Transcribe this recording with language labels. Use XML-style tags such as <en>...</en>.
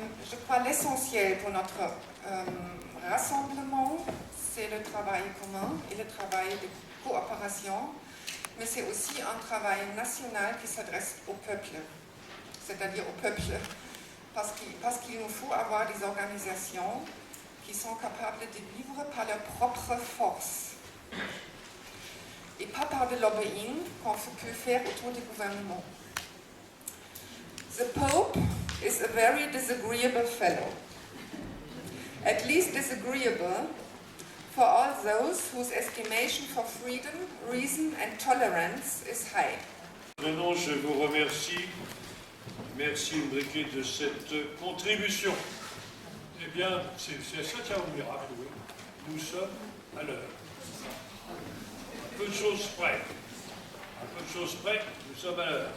<fr>Je crois l'essentiel pour notre rassemblement, c'est le travail commun et le travail de coopération, mais c'est aussi un travail national qui s'adresse au peuple, c'est-à-dire au peuple, parce qu'il nous faut avoir des organisations qui sont capables de vivre par leur propre force et pas par le lobbying qu'on peut faire autour du gouvernement.</fr> <en>The Pope is a very disagreeable fellow, at least disagreeable for all those whose estimation for freedom, reason and tolerance is high.</en> <fr>Maintenant, je vous remercie. Merci Ulbricht de cette contribution. Eh bien, c'est ça qui a un miracle, oui. Nous sommes à l'heure. Un peu de choses près. Un peu de choses près, nous sommes à l'heure.</fr>